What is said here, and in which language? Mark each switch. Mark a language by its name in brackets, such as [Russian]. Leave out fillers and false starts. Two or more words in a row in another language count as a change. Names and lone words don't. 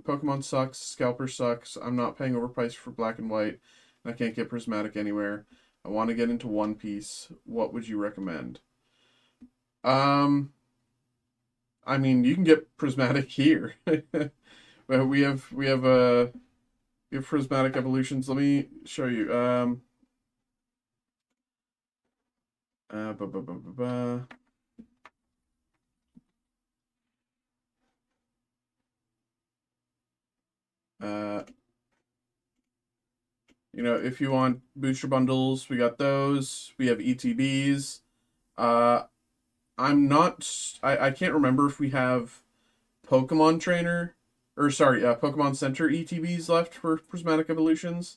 [English] Pokemon sucks, Scalper sucks. I'm not paying overpriced for black and white, and I can't get prismatic anywhere. I want to get into One Piece. What would you recommend? I mean, you can get prismatic here. But we have prismatic evolutions. Let me show you. Uh, ba, ba, ba, ba, ba. Uh, if you want booster bundles, we got those. We have ETBs. Uh, I can't remember if we have Pokemon Trainer, or sorry, Pokemon Center ETBs left for Prismatic Evolutions.